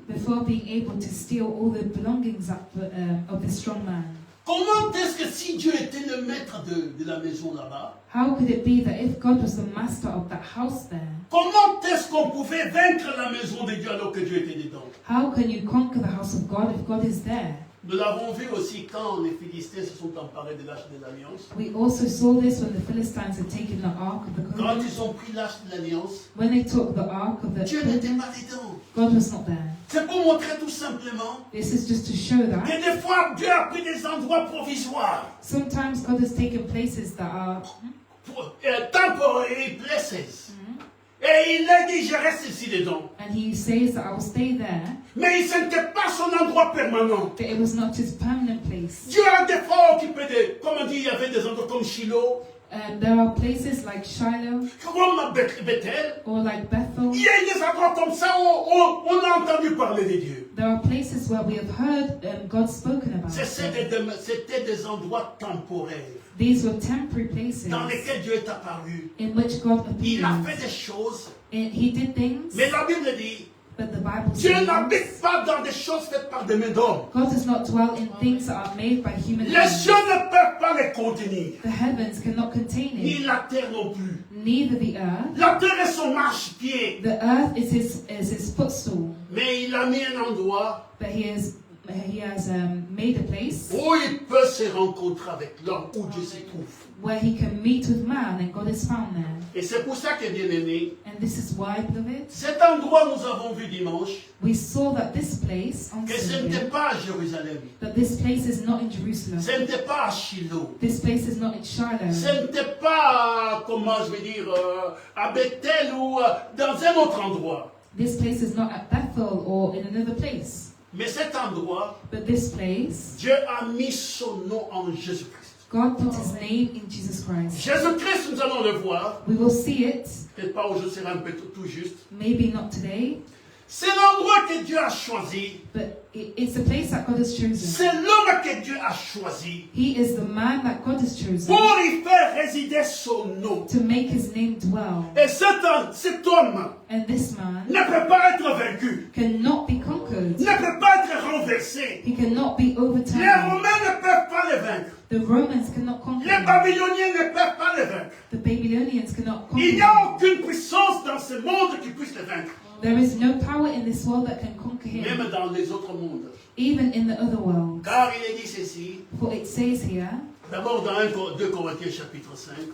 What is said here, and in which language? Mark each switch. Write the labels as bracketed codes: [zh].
[en] before being able to steal all the belongings of the strong man. [fr] Comment est-ce que si Dieu était le maître de la maison là-bas, [en] How could it be that if God was the master of that house there, [fr] comment est-ce qu'on pouvait vaincre la maison de Dieu alors que Dieu était dedans? [en] how can you conquer the house of God if God is there? [fr] Nous l'avons vu aussi quand les Philistins se sont emparés de l'arche de l'Alliance. [en] We also saw this when the Philistines had taken the ark of the [fr] Quand [en] covenant. [fr] ils ont pris l'arche de l'Alliance, [en] When they took the ark of the [fr] Dieu n'était [en] covenant, [fr] pas dedans. [en] God was not there. [fr] C'est pour montrer tout simplement [en] This is just to show [fr] que [en] that [fr] des fois Dieu a pris des endroits provisoires, [en] sometimes God has taken places that are temporary places. [fr] Et il a dit, je reste ici dedans. [en] and he says that I will stay there, [fr] Mais ce n'était pas son endroit permanent. [en] but it was not his permanent place. [fr] Dieu a des fois occupé de, comme on dit, il y avait des endroits comme Shiloh, [en] There are places like Shiloh [fr] comme Bethel. [en] or like Bethel. [fr] Il y a des endroits comme ça où on a entendu parler de Dieu. [en] There are places where we have heard God spoken about. [fr] C'était des endroits temporaires [en] These were temporary places [fr] dans lesquels Dieu est apparu. [en] in which God [fr] Il [en] appeared. [fr] a fait des choses, [en] And he did things, [fr] mais la Bible dit, [en] but the Bible [fr] Dieu [en] says [fr] n'habite pas dans des choses faites par des mains d'hommes. [en] God does not dwell in things that are made by human [fr] Les [en] hands. [fr] cieux ne peuvent pas les contenir, [en] The heavens cannot contain [fr] ni [en] it, [fr] la terre non plus. [en] neither the earth. [fr] La terre est son marchepied, [en] The earth is his footstool, [fr] mais il a mis un endroit [en] but he has made a place [fr] où il peut se rencontrer avec l'homme, où Dieu se trouve. [en] where he can meet with man, and God is found there. [fr] Et c'est pour ça que, bien aimé, [en] And this is why, beloved, [fr] cet endroit nous avons vu dimanche, [en] we saw that this place on [fr] que ce n'était [en] Sunday, [fr] pas à Jérusalem, [en] that this place is not in Jerusalem. [fr] ce n'était pas à Shiloh, [en] This place is not in [fr] ce [en] Shiloh. [fr] n'était pas, comment je vais dire, à Bethel ou dans un autre endroit. [en] This place is not at Bethel or in another place. [fr] Mais cet endroit, [en] But this place, [fr] Dieu a mis son nom en Jésus-Christ. [en] God put his name in Jesus Christ. [fr] Jésus-Christ, nous allons le voir, [en] We will see it, [fr] peut-être pas aujourd'hui, sera un peu tout juste. [en] maybe not today, [fr] C'est l'endroit que Dieu a choisi. [en] but it's a place that God has chosen. [fr] C'est l'homme que Dieu a choisi [en] He is the man that God has chosen [fr] pour y faire résider son nom. [en] to make his name dwell. [fr] Et cet homme [en] And this man [fr] ne peut pas être vaincu, [en] cannot be conquered. [fr] ne peut pas être renversé. [en] He cannot be [fr] Les [en] overturned. [fr] Romains ne peuvent pas le vaincre. [en] The Romans cannot conquer [fr] Les [en] him. [fr] Babyloniens ne peuvent pas le vaincre. [en] The Babylonians cannot conquer [fr] Il n'y a [en] him. [fr] aucune puissance dans ce monde qui puisse le vaincre. [en] There is no power in this world that can conquer him, [fr] Même dans les autres mondes. [en] even in the other world. [fr] Car il est dit ceci, [en] For it says here, [fr] d'abord dans 2 Corinthiens chapitre 5,